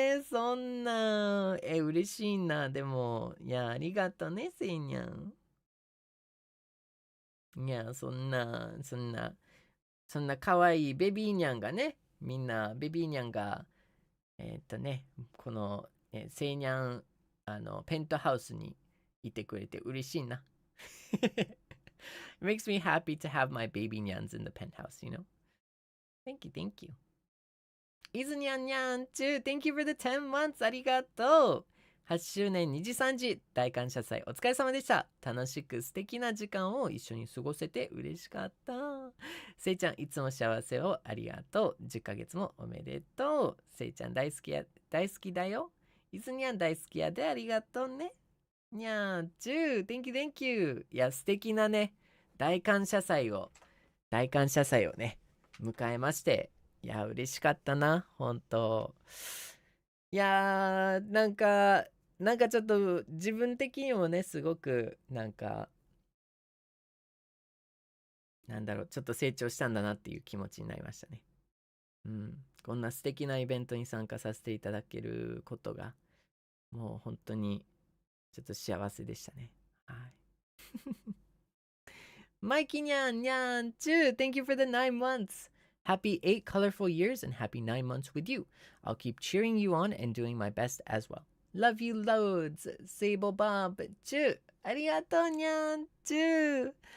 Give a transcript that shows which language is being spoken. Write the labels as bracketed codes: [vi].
[ja] そんな、嬉しいな。でも、いや、ありがとね、せいにゃん。いや、そんな可愛いベビーニャンがね、みんな、ベビーニャンが、この、せいにゃん、ペントハウスにいてくれて嬉しいな。 [en] It makes me happy to have my baby nyans in the penthouse, you know? Thank you, thank you. いずにゃんにゃんちゅう Thank you for the 10 months. ありがとう。 [ja] 8周年にじさんじ大感謝祭お疲れ様でした。楽しく素敵な時間を一緒に過ごせて嬉しかった。せいちゃんいつも幸せをありがとう。10ヶ月もおめでとう。せいちゃん大好きだよ。いずにゃん大好きやでありがとうね。 [en] にゃんちゅう Thank you, thank you. [ja] いや素敵なね大感謝祭をね迎えまして、いや嬉しかったな本当。いやーなんかちょっと自分的にもねすごくなんだろうちょっと成長したんだなっていう気持ちになりましたね。こんな素敵なイベントに参加させていただけることがもう本当にちょっと幸せでしたね。はい。 [en] Mikey Nyan Nyan too. Thank you for the 9 months. Happy 8 colorful years and happy 9 months with you. I'll keep cheering you on and doing my best as well. Love you loads. Seible Bob too. Arigato Nyan too.